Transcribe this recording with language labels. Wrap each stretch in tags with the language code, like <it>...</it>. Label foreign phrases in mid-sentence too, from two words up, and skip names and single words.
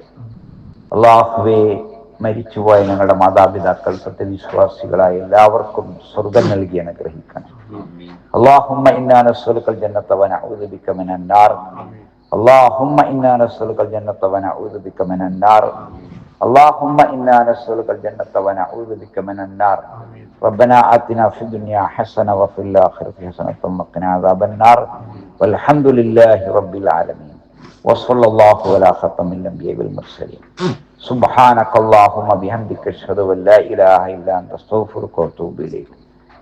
<ml>അല്ലാഹുവേ, മരിച്ചുപോയ ഞങ്ങളുടെ മാതാപിതാക്കൾ സത്യവിശ്വാസികളായ എല്ലാവർക്കും സ്വർഗം നൽകി അനുഗ്രഹിക്കണം.</ml> <ar>اللهم إنا نسألك الجنة ونعوذ بك من النار. اللهم إنا نسألك الجنة ونعوذ بك من النار. اللهم إنا نسألك الجنة ونعوذ بك من النار. ربنا آتنا في الدنيا حسنة وفي الآخرة حسنة وقنا عذاب النار. والحمد لله رب العالمين. وصلى الله على خاتم الأنبياء والمرسلين. سبحانك اللهم بحمدك أشهد أن لا إله إلا أنت أستغفرك وأتوب إليك.</ar>